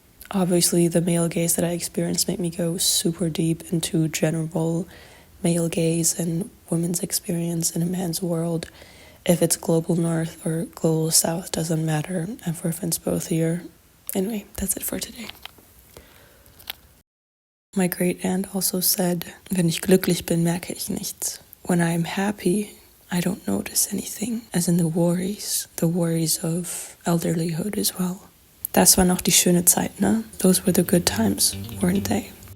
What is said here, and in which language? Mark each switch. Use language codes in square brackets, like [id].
[en] Obviously, the male gaze that I experienced made me go super deep into general male gaze and women's experience in a man's world. If it's global north or global south, doesn't matter. I've referenced both here. Anyway, that's it for today. My great aunt also said, [de] wenn ich glücklich bin, merke ich nichts. [en] When I'm happy, I don't notice anything, as in the worries of elderlyhood as well. [de] Das war noch die schöne Zeit, ne? [en] Those were the good times, weren't they?